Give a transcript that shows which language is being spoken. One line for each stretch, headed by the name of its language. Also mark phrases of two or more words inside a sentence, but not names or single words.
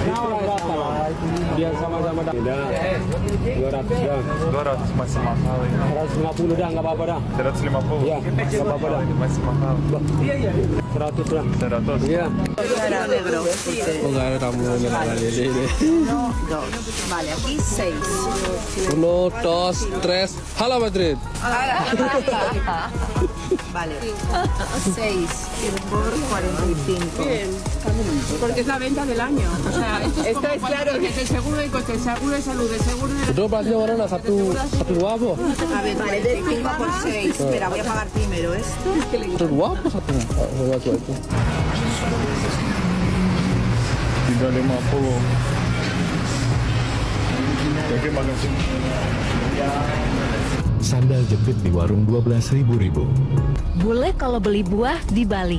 Indonesian: Nawar berapa lah? Biar sama-sama dah. Tidak. 200 dah. 200 masih mahal ini. 150 dah, nggak apa-apa dah. 150. Ya, nggak apa-apa dah. Ini masih mahal. 100 dah. 100. Iya. Oh, nggak ada tamu ini.
Spanish: Vale, aquí 6. 1, 2, 3. Halo Madrid. Vale. 6 por 45. Bien. Porque es la venta del año. O sea, esto es claro. Es el seguro de coche, el seguro de salud, el seguro de...
Indonesian: Itu plasnya mana? Satu dua apa?
Spanish: A ver, vale, de 5 por 6. Espera, voy a pagar primero esto.
Indonesian: Satu dua apa satu? Satu itu. 350. Terima kasih. Sandal jepit di warung 12.000 ribu. Bule kalau beli buah di Bali.